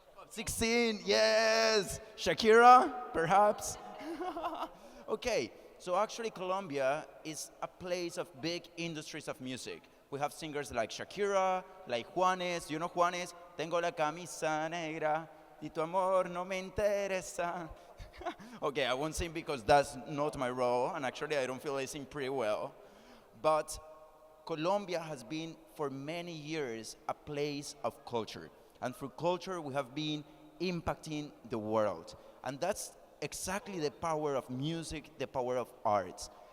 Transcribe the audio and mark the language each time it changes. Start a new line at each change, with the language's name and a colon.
English: 16, yes! Shakira, perhaps? Okay, so actually Colombia is a place of big industries of music. We have singers like Shakira, like Juanes. You know Juanes?
Spanish: Tengo la camisa negra y tu amor no me interesa.
English: Okay, I won't sing because that's not my role, and actually I don't feel I sing pretty well. But Colombia has been for many years a place of culture. And through culture, we have been impacting the world. And that's exactly the power of music, the power of arts.